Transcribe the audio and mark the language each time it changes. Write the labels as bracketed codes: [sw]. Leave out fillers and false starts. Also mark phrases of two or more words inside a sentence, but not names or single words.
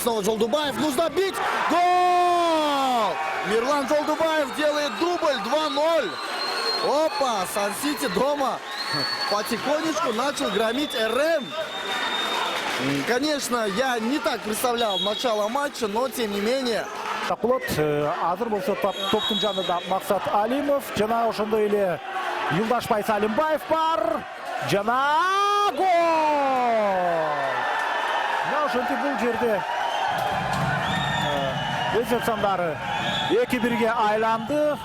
[ru] Снова Жолдубаев. Нужно бить. Гол! Мирлан Жолдубаев делает дубль. 2-0. Опа! Сан-Сити дома потихонечку начал громить РМ. Конечно, я не так представлял начало матча, но тем не менее. [ky] Азыр болса топтың жанында Мақсат Алимов, жана ошондой эле Юлдашбай Салимбаев бар. Жана гол! Ошентип бул жерде эсеп сандары 2-1-ге айланды.